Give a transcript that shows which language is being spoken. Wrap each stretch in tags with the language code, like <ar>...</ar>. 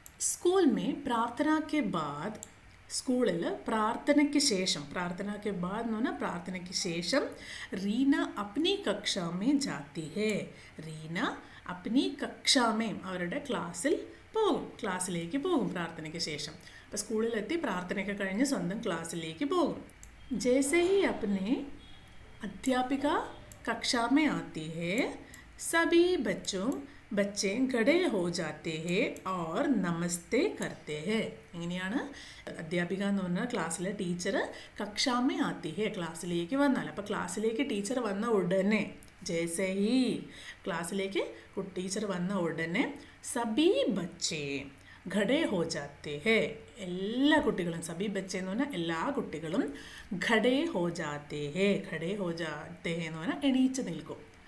<hi>School में प्रार्थना के बाद,</hi> <ml>സ്കൂളിൽ പ്രാർത്ഥനയ്ക്ക് ശേഷം, പ്രാർത്ഥനയ്ക്ക് ബാദ് എന്ന് പറഞ്ഞാൽ പ്രാർത്ഥനയ്ക്ക് ശേഷം റീന അപ്നി കക്ഷാമേ ജാത്തി ഹേ, റീന അപ്നി കക്ഷാമേം അവരുടെ ക്ലാസ്സിൽ പോകും, ക്ലാസ്സിലേക്ക് പോകും പ്രാർത്ഥനയ്ക്ക് ശേഷം. അപ്പോൾ സ്കൂളിലെത്തി പ്രാർത്ഥനയൊക്കെ കഴിഞ്ഞ് സ്വന്തം ക്ലാസ്സിലേക്ക് പോകും.</ml> <hi>ജैसे ही अपने अध्यापिका कक्षा में आती है सभी बच्चे खड़े हो जाते हैं और नमस्ते करते हैं.</hi> <ml>ഇങ്ങനെയാണ് അധ്യാപിക എന്ന് പറഞ്ഞാൽ ക്ലാസ്സിലെ ടീച്ചർ കക്ഷാമേ ആത്തി ഹേ, ക്ലാസ്സിലേക്ക് വന്നാൽ. അപ്പോൾ ക്ലാസ്സിലേക്ക് ടീച്ചർ വന്ന ഉടനെ, ജैसे ही ക്ലാസ്സിലേക്ക് ടീച്ചർ വന്ന ഉടനെ സബി ബച്ചേ ഖഡേ ഹോ ജാത്തെ ഹേ, എല്ലാ കുട്ടികളും, സബി ബച്ചേ എന്ന് പറഞ്ഞാൽ എല്ലാ കുട്ടികളും ഖഡേ ഹോ ജാത്തെ ഹേ, ഖഡേ ഹോ ജാത്തെ ഹേ എന്ന് പറഞ്ഞാൽ എണീച്ച് നിൽക്കും.</ml>